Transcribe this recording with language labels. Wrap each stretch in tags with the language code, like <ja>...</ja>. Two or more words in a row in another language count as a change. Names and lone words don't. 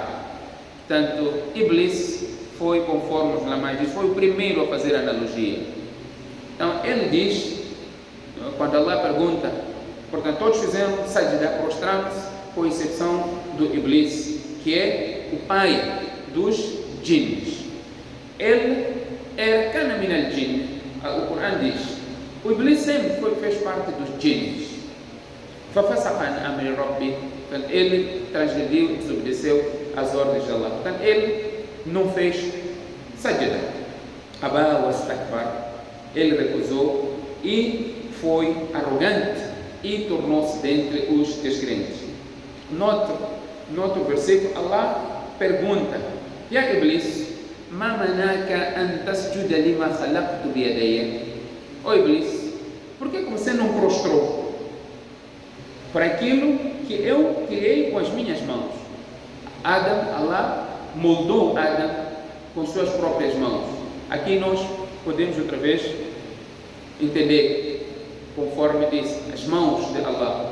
<pt>Portanto, Iblis foi, conforme os lamais diz, foi o primeiro a fazer a analogia. Então, ele diz, quando Allah pergunta, portanto, todos fizeram sajda, prostraram-se, com exceção do Iblis, que é o pai dos jinns. Ele era</pt> <ar>كان من الجن.</ar> <pt>O Coran diz: o Iblis sempre fez parte dos jinns.</pt> <ar>ففسق عن أمر ربه.</ar> <pt>Portanto, ele transgrediu e desobedeceu às ordens de Allah. Portanto, ele não fez sajda.</pt> <ar>أبى واستكبر.</ar> <pt>Ele recusou e foi arrogante e tornou-se dentre os descrentes. Noutro versículo, Allah pergunta:</pt> <ar>يا إبليس ما منعك أن تسجد لما خلقت بيدي?</ar> <pt>Ó Iblis, por que você não prostrou para aquilo que eu criei com as minhas mãos? Allah moldou Adam com suas próprias mãos. Aqui nós podemos outra vez entender, conforme diz, as mãos de Allah.</pt>